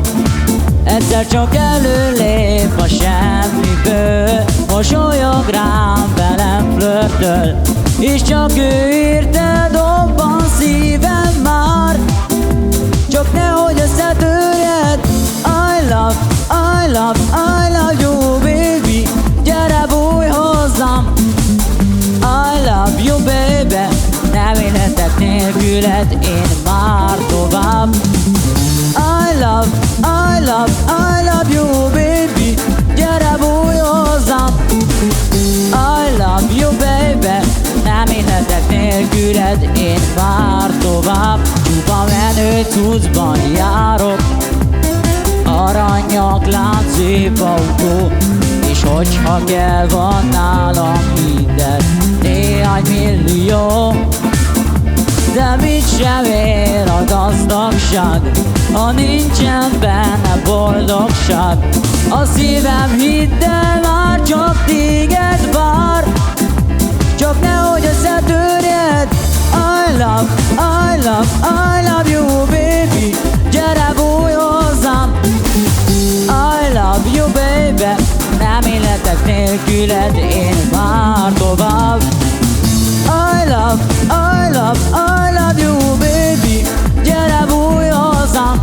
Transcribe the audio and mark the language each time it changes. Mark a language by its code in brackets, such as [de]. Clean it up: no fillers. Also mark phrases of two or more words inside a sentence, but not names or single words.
[hu] Egyszer csak előlép a semmiből, mosolyog rám, velem flörtöl, és csak ő érte dobban szívem már. Csak nehogy összetörjed. [en] I love, I love, I love you baby, [hu] gyere bújj hozzám. [en] I love you baby, [hu] nem élhetek nélküled én már tovább. [en] I love, I love, I love you baby, [hu] gyere bújj hozzám. [en] I love you baby, [hu] nem élhetek nélküled én már tovább. Csupa menő cuccban járok, aranynyaklánc, szép autó, és hogyha kell, van nálam minden, néhány millió. De mit sem ér a gazdagság, ha nincsen benne boldogság. A szívem, hidd el, már csak téged vár, csak nehogy összetörjed. [en] I love, I love, I love you baby, [hu] gyere bújj hozzám. [en] I love you baby, [hu] nem életek nélküled én már tovább. [en] I love, I love, I love you baby, [hu] gyere bújj hozzám.